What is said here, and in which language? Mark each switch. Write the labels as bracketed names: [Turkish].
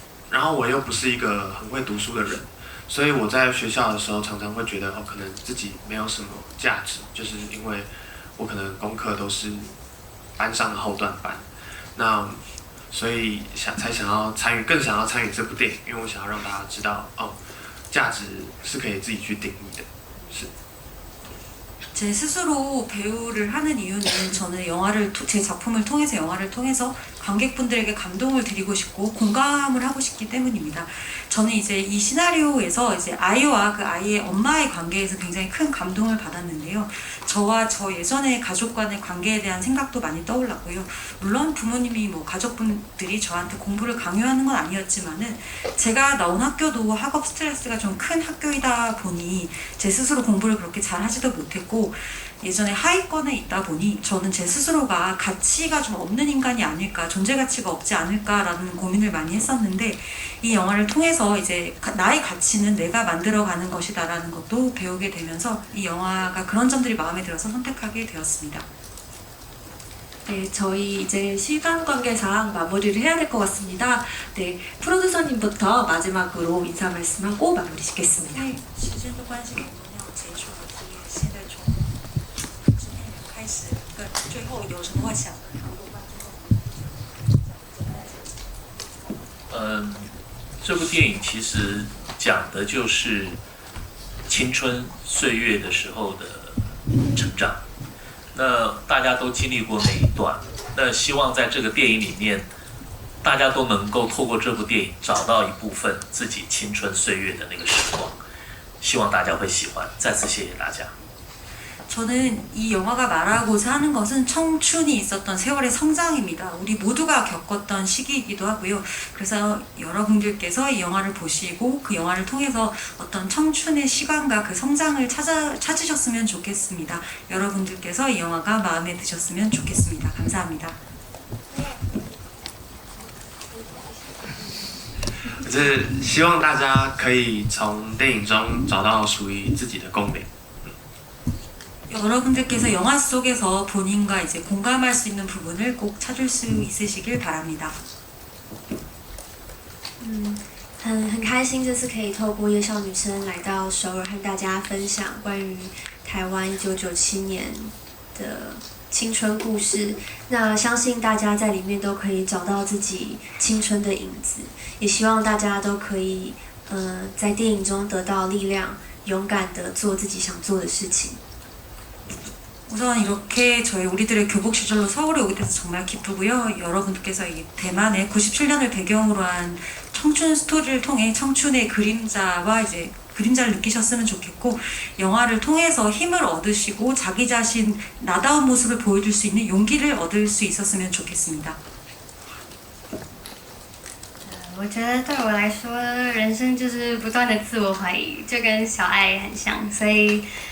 [Chinese] 然后我又不是一个很会读书的人，所以我在学校的时候常常会觉得可能自己没有什么价值，就是因为我可能功课都是班上的后段班，那所以更想要参与这部电影，因为我想要让大家知道价值是可以自己去定义的，是。 [Korean] 제 스스로 배우를 하는 이유는 저는 제 작품을 통해서 영화를 통해서 관객분들에게 감동을 드리고 싶고 공감을 하고 싶기 때문입니다. 저는 이제 이 시나리오에서 이제 아이와 그 아이의 엄마의 관계에서 굉장히 큰 감동을 받았는데요. 저와 저 예전의 가족 간의 관계에 대한 생각도 많이 떠올랐고요. 물론 부모님이 가족분들이 저한테 공부를 강요하는 건 아니었지만은 제가 나온 학교도 학업 스트레스가 좀 큰 학교이다 보니 제 스스로 공부를 그렇게 잘 하지도 못했고 예전에 하위권에 있다 보니 저는 제 스스로가 가치가 좀 없는 인간이 아닐까, 존재 가치가 없지 않을까라는 고민을 많이 했었는데 이 영화를 통해서 이제 나의 가치는 내가 만들어가는 것이다라는 것도 배우게 되면서 이 영화가 그런 점들이 마음에 들어서 선택하게 되었습니다. 네, 저희 이제 시간 관계상 마무리를 해야 될 것 같습니다. 네, 프로듀서님부터 마지막으로 인사 말씀하고 마무리 짓겠습니다. [Chinese] 时间的关系，我们要结束了，所以现在从今天开始，最后有什么话想跟韩国观众？这部电影其实讲的就是青春岁月的时候的成长。那大家都经历过那一段，那希望在这个电影里面，大家都能够透过这部电影找到一部分自己青春岁月的那个时光。希望大家会喜欢。再次谢谢大家。 [Korean] 저는 이 영화가 말하고자 하는 것은 청춘이 있었던 세월의 성장입니다. 우리 모두가 겪었던 시기이기도 하고요. 그래서 여러분들께서 이 영화를 보시고 그 영화를 통해서 어떤 청춘의 시간과 그 성장을 찾으셨으면 좋겠습니다. 여러분들께서 이 영화가 마음에 드셨으면 좋겠습니다. 감사합니다. [Chinese] 可是希望大家可以从电影中找到属于自己的共鸣。 [Korean] 여러분들께서 영화 속에서 본인과 이제 공감할 수 있는 부분을 꼭 찾을 수 있으시길 바랍니다. [Chinese] 很开心这次可以透过夜校女生来到首尔和大家分享关于台湾1997年的青春故事。那相信大家在里面都可以找到自己青春的影子，也希望大家都可以在电影中得到力量，勇敢地做自己想做的事情。 [Korean] 우선 이렇게 우리들의 교복 시절로 서울에 오게 돼서 정말 기쁘고요. 여러분들께서 이 대만의 97년을 배경으로 한 청춘 스토리를 통해 청춘의 그림자와 이제 그림자를 느끼셨으면 좋겠고 영화를 통해서 힘을 얻으시고 자기 자신 나다운 모습을 보여줄 수 있는 용기를 얻을 수 있었으면 좋겠습니다. [Chinese] 我觉得对我来说，人生就是不断的自我怀疑，就跟小爱很像，所以。